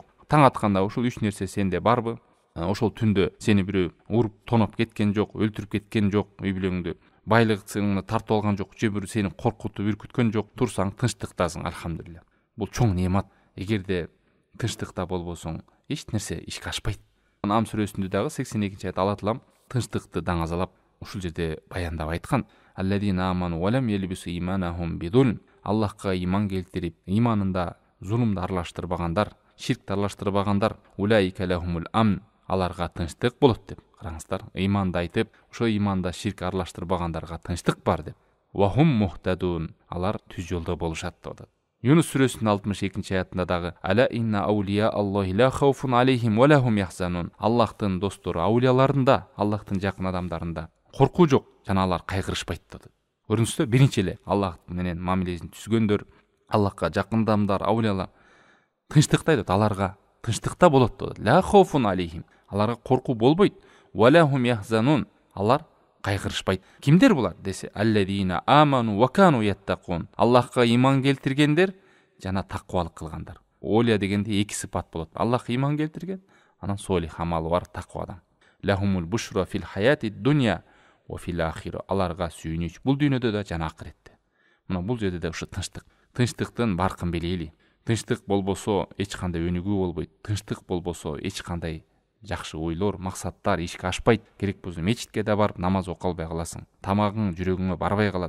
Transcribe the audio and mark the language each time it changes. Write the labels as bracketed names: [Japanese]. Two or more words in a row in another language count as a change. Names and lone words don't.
[Kyrgyz] Таң атканда ушул 3 нерсе сенде барбы? Ошол түндө сени бирөө уруп тоноп кеткен жок, өлтүрүп кеткен жок, үй бүлөңдү байлыгыңды тартып алган жок, же бир сени коркутуп үркүткөн жок, турсаң тынчтыктасың, альхамдулилля. Бул чоң неемат. Эгерде тынчтыкта болбосоң, эч нерсе ишке ашпайт. Ам сүрөсүндө дагы 82-чи аят Алла Таалам тынчтыкты даңазалап ушул жерде баяндап айткан. [Arabic] الذين آمنوا ولم يلبسوا إيمانهم بظلم. [Kyrgyz] Аллахка иман келтирип, иманында зулумду аралаштырбагандар, ширкти аралаштырбагандар, [Arabic] أولئك لهم الأمن, [Kyrgyz] аларга тынчтык болот деп. Караңыздар, иманды айтып, ошо иманда ширк аралаштырбагандарга тынчтык бар деп. [Arabic] وهم مهتدون, [Kyrgyz] алар түз жолдо болушат деп. Юнус сүрөсүнүн 62-чи аятында дагы: [Arabic] "ألا إن أولياء الله لا خوف عليهم ولا هم يحزنون". [Kyrgyz] Аллахтын достору, аулияларында, Аллахтын жакын адамдарында коркуу жок, жана алар кайгырышпайт деп. Көрүңүздөр, биринчи эле Аллах менен мамилесин түзгөндөр, Аллахка жакын адамдар, аулиялар тынчтыкта деп, аларга тынчтыкта болот деп. [Arabic] لا خوف عليهم, [Kyrgyz] аларга коркуу болбойт. [Arabic] ولا هم يحزنون, [Kyrgyz] алар кайгырышпайт. Кимдер булар десе: [Arabic] الذين آمنوا وكانوا يتقون. [Kyrgyz] Аллахка иман келтиргендер жана таквалык кылгандар. Олия дегенде 2 сыпат болот. Аллахка иман келтирген, анан солих амалы бар таква адам. [Arabic] لهم البشرى في الحياة الدنيا وفي الآخرة. [Kyrgyz] Аларга сүйүнүч бул дүйнөдө да жана акыретте. Мына бул жерде да ушу тынчтык. Тынчтыктын баркын билели. Тынчтык болбосо эч кандай өнүгүү болбойт. Тынчтык болбосо эч кандай жакшы ойлор, максаттар ишке ашпайт. Керек болсо мечитке да барып намаз окуй албай каласың. Тамагың жүрөгүңө барбай калат.